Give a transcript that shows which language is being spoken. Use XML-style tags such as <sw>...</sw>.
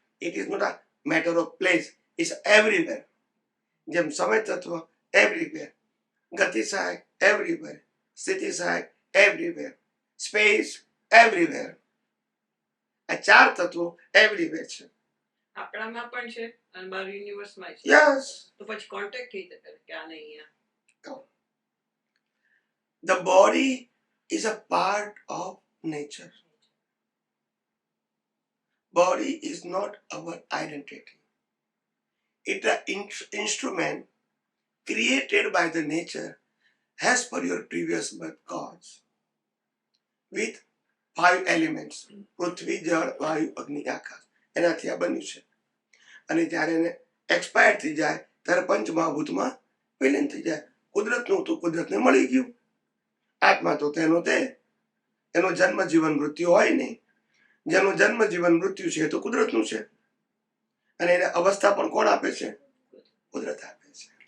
<en>It is not a matter of place, it's everywhere.</en> <gu>જેમ સમય તત્વ એવરીવેર, ગતિ સહાયક એવરીવેર, સ્થિતિ સહાયક એવરીવેર, સ્પેસ એવરીવેર, આ ચાર તત્વો એવરીવેર છે। આપણામાં પણ છે અને બાર યુનિવર્સમાં છે।</gu> <en>yes,</en> <gu>તો પછી કોન્ટેક્ટ કઈ રીતે કરે કે આ નહીં અહીંયા?</gu> <en>The body is a part of nature. Body is not our identity. It's an instrument created by the nature as per your previous birth cause with 5 elements,</en> <gu>પૃથ્વી, જળ, વાયુ, અગ્નિ, આકાશ, એનાથી આ બન્યું છે। અને જ્યારે એને એક્સપાયર થઈ જાય ત્યારે પંચમહાભૂતમાં વિલીન થઈ જાય। કુદરતનું તો કુદરતને મળી ગયું, આત્મા તો તેનો તે, એનો જન્મ જીવન મૃત્યુ હોય નહીં, જેનો જન્મ જીવન મૃત્યુ છે તો કુદરતનું છે। અને એને અવસ્થા પણ કોણ આપે છે? કુદરત આપે છે.</gu>